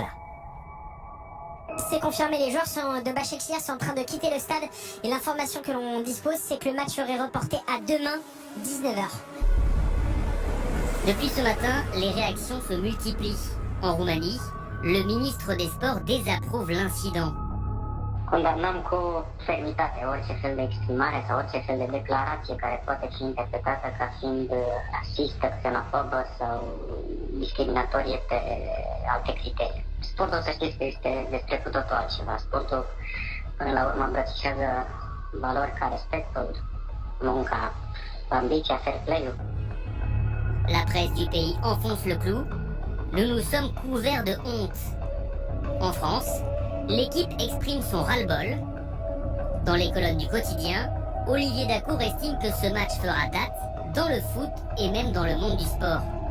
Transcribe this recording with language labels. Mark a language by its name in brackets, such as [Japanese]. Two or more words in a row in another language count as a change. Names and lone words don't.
[French] C'est confirmé, les joueurs de Başakşehir sont en train de quitter le stade et l'information que l'on dispose, c'est que le match serait reporté à demain, 19h. Depuis ce matin, les réactions se multiplient. En Roumanie, le ministre des Sports désapprouve l'incident. [Romanian] Condamnăm cu fermitate orice fel de exprimare sau orice fel de declarație care poate fi interpretată ca fiind rasistă, xenofobă sau discriminatorie pe alte criterii. Sportul, să știți că este despre cu totul altceva. Sportul, până la urmă, îmbrățișează valori ca respectul, munca, ambiția, fair play-ul. [French] La presse du pays enfonce le clou. Nous nous sommes couverts de honte. En France, l'équipe exprime son ras-le-bol. Dans les colonnes du quotidien, Olivier Dacour estime que ce match fera date dans le foot et même dans le monde du sport.